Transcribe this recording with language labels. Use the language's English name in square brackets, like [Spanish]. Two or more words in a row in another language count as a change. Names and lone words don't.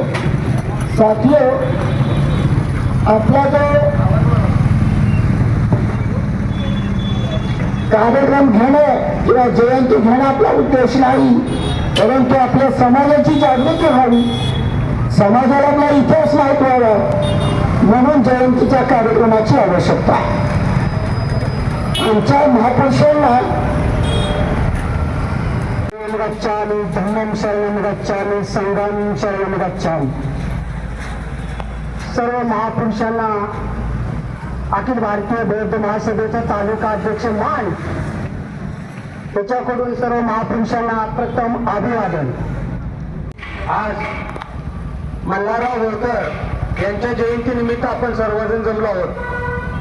[Marathi] साथियो, आपला जो कार्यक्रम घेणं किंवा जयंती घेणं आपला उद्देश नाही, परंतु आपल्या समाजाची जागृती व्हावी, समाजाला आपला इतिहास माहीत व्हावा, म्हणून जयंतीच्या कार्यक्रमाची आवश्यकता. आमच्या महापुरुषांना [Pali] गच्छामि, धम्मं शरणं गच्छामि, संघं शरणं गच्छामि. [Marathi] सर्व महापुरुषांना अखिल भारतीय बौद्ध महासभेचा तालुका अध्यक्ष मान, त्याच्याकडून सर्व महापुरुषांना प्रथम अभिवादन. आज मल्हारराव होळकर यांच्या जयंतीनिमित्त आपण सर्वजण जमलो आहोत.